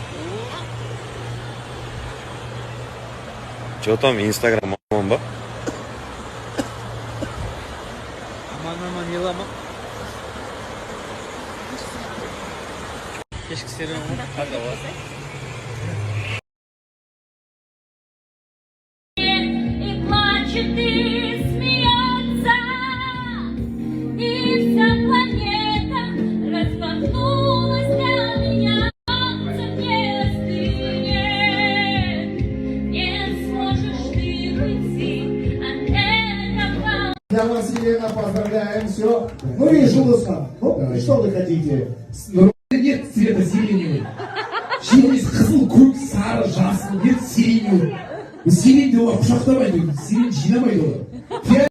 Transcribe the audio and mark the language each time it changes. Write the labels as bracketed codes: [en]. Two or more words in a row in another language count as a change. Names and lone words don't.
[ru] Че там, [kk] Инстаграм аман ба? Аман елама. Кешкі серуен ғой. Қада бар. [ru] И плачет, и смеется, и вся планета распахнулась для меня. Не остынет, не сможешь ты уйти от этого. Я вас, Елена, поздравляем, все. Ну и Жулуска, ну что вы хотите? Нет цвета сиреневый. [kk] Через қызыл, көк, сары, жасыл, [ru] нет сиреневый. [kk] Сирень де олар құшақтамайды, сирень жинамайды олар.